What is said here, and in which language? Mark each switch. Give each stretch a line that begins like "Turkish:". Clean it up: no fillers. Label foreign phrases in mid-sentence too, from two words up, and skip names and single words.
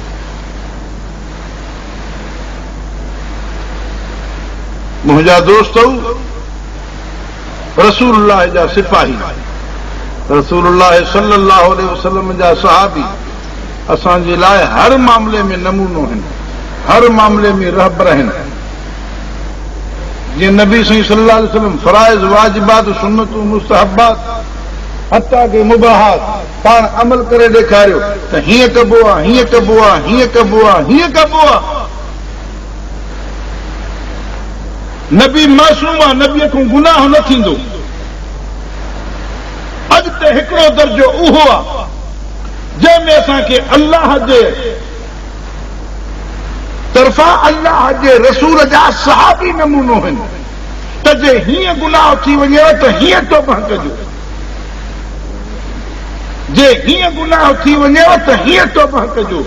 Sindhi: मुंहिंजा दोस्त रसूलुल्लाह जा सिपाही, रसूलुल्लाह
Arabic: صلى الله عليه وسلم
Sindhi: जा सहाबी असांजे लाइ हर मामले में नमूनो आहिनि, हर मामले में रहबर आहिनि। जीअं नबी साईं
Arabic: صلى الله عليه وسلم
Sindhi: फराइज़ वाजिबात सुन्नतूं मुस्तहबात हत्ता के मुबाहात पाण अमल करे ॾेखारियो त हीअं कबो आहे, हीअं कबो आहे, हीअं कबो आहे, हीअं कबो आहे। नबी मासूम आहे, नबीअ खां गुनाह न थींदो। अॻिते हिकिड़ो दर्जो उहो आहे जंहिंमें असांखे अल्लाह जे तरफ़ां अल्लाह जे रसूल जा सहाबी नमूनो आहिनि त जे हीअं गुनाह थी वञेव त हीअं तौबा कजो, जे हीअं गुनाह थी वञेव त हीअं तौबा कजो।